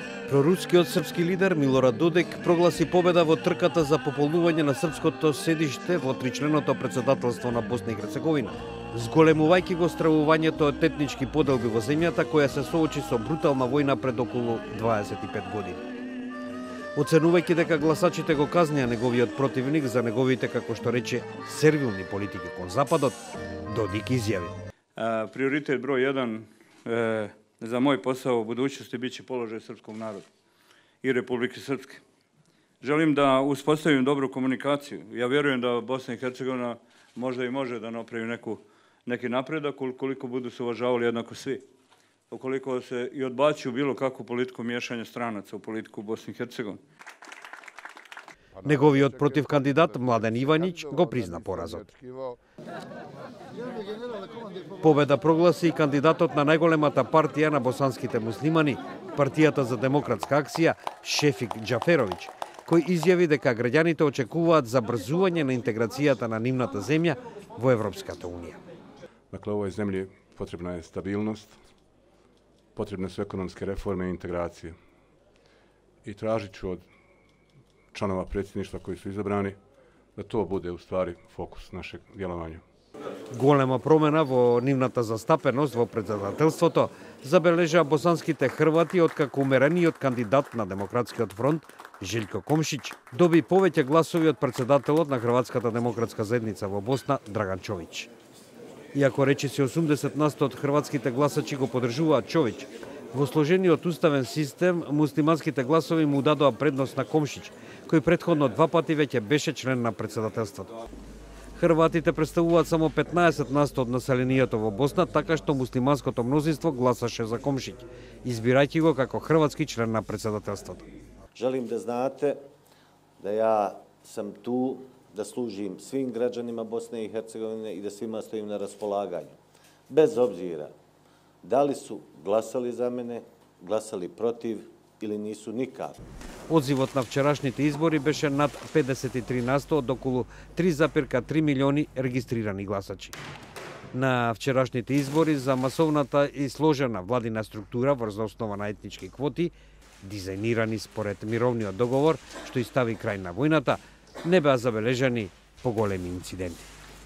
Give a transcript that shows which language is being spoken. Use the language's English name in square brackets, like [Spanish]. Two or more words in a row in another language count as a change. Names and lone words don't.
[Macedonian] Прорускиот српски лидер Милорад Додик прогласи победа во трката за пополнување на српското седиште во тричленото председателство на Босна и Херцеговина, зголемувајќи го стравувањето од етнички поделби во земјата која се соочи со брутална војна пред околу 25 години. Оценувајќи дека гласачите го казнија неговиот противник за неговите, како што рече, сервилни политики кон Западот, Додик изјави: [Serbian] Приоритет број 1 za moj posao u budućnosti bit će položaj srpskog naroda i Republike Srpske. Želim da uspostavim dobru komunikaciju. Ja vjerujem da Bosna i Hercegovina možda i može da napravi neki napredak ukoliko budu se uvažavali jednako svi. Ukoliko se i odbaci bilo kakvu politiku miješanja stranaca u politiku Bosne i Hercegovine. [Macedonian] Неговиот противкандидат Младен Иваниć го призна поразот. Победа прогласи и кандидатот на најголемата партија на босанските муслимани, Партијата за демократска акција, Шефик Џаферовиќ, кој изјави дека граѓаните очекуваат забрзување на интеграцијата на нивната земја во Европската унија. [Bosnian] Dakle, ovoj zemlji potrebna je stabilnost, potrebne su ekonomske reforme i integracije. I tražit ću od članova predsjedništva koji su izabrani da to bude u stvari fokus našeg djelovanja. [Macedonian] Голема промена во нивната застапеност во председателството забележаа босанските хрвати откако умерениот кандидат на Демократскиот фронт Желјко Комшиć доби повеќе гласови од председателот на Хрватската демократска заедница во Босна Драган Човиć. Иако речиси 80% од хрватските гласачи го поддржуваат Човиć, во сложениот уставен систем муслиманските гласови му дадоа предност на Комшиć, кој претходно 2 пати веќе беше член на председателството. Хрватите представуваат само 15% од населението во Босна, така што муслиманското мнозинство гласаше за Комшиć, избирајќи го како хрватски член на председателството. [Bosnian] Želim da znate da ja sam tu da služim svim građanima Bosne i Hercegovine i da svima stojim na raspolaganju. Bez obzira da li su glasali za mene, glasali protiv ili nisu nikad. [Macedonian] Одзивот на вчерашните избори беше над 53% од околу 3,3 милиони регистрирани гласачи. На вчерашните избори за масовната и сложена владина структура врз основа на етнички квоти, дизајнирани според мировниот договор што и стави крај на војната, не беа забележани поголеми инциденти.